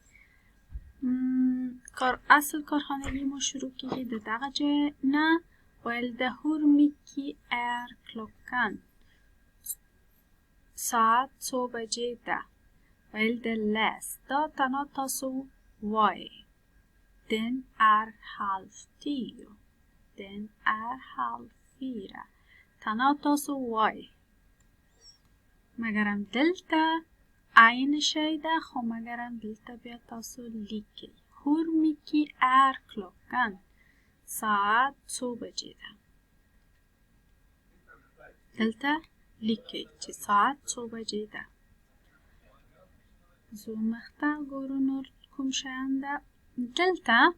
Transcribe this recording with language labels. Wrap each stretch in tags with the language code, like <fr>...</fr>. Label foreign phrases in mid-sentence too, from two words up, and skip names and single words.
<ps>اصل کارخانگی ما شروع کیږي د دغه جای نه ویل د</ps> <sv>hur mycket klockan</sv> <ps>ساعت څو بجې ده ویل د لس دا تنها تاسو وایئ</ps> <sv>den halv 10 den halv 4</sv> <ps>تنها تاسو وایئ مګرم دلته عین شی ده خو مګرم دلته بیا تاسو لیکئ</ps> <sv>hur mycket klockan</sv> <ps>ساعت څو بجې ده دلته لیکئ چې ساعت څو بجې ده زو مخته ګورو نور کوم شیان ده دلته</ps>